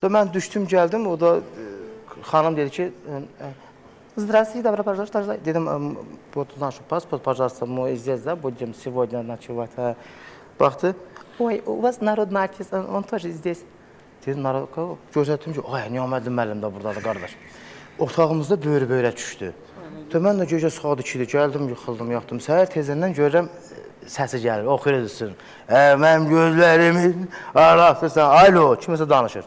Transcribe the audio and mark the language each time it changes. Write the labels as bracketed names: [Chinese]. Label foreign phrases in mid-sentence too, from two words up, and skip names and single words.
[Azerbaijani] Mən düşdüm, gəldim, o da xanım dedi ki, [Russian] Здравствуйте, добро пожаловать. Dedim, вот наш паспорт, пожалуйста, мы здесь, да, будем сегодня ночевать. Baxdı, ой, у вас народный артист, он тоже здесь. [Azerbaijani] Dedim, gözlədim ki, ay, Niyaməddin müəllim də buradadır, qardaş. Otağımızda böyrə düşdü. Mən də gecə saat 2-dir, gəldim, yıxıldım, yatdım. Səhər tezəndən görürəm, səsi gəlir, oxuyur edilsin. Mənim gözlərimin arasısan, alo, kiməsə danışır.